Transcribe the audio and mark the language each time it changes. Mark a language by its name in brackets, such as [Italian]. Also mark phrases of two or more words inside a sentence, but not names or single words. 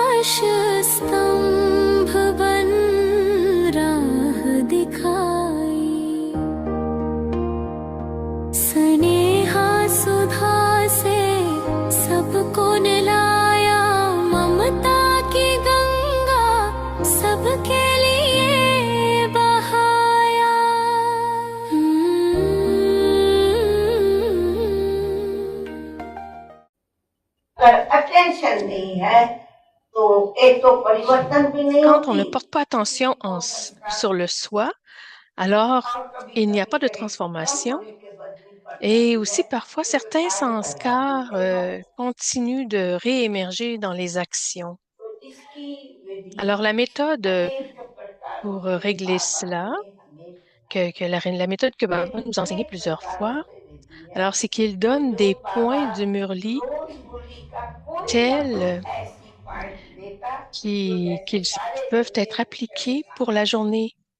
[Hindi] स्तंभ बन राह दिखाई, स्नेहा सुधा से सबको निलाया, ममता की गंगा सबके लिए बहाया। अटेंशन नहीं है तो एक तो परिवर्तन भी नहीं [French] Quand on ne [Hindi] होती। [French] porte pas attention sur le soi, alors il n'y a pas de transformation. Et aussi, parfois, certains sanskars continuent de réémerger dans les actions. Alors, la méthode pour régler cela, la méthode que Baba nous a enseignée plusieurs fois, alors c'est qu'il donne des points du Murli tels qui peuvent être appliqués pour la journée.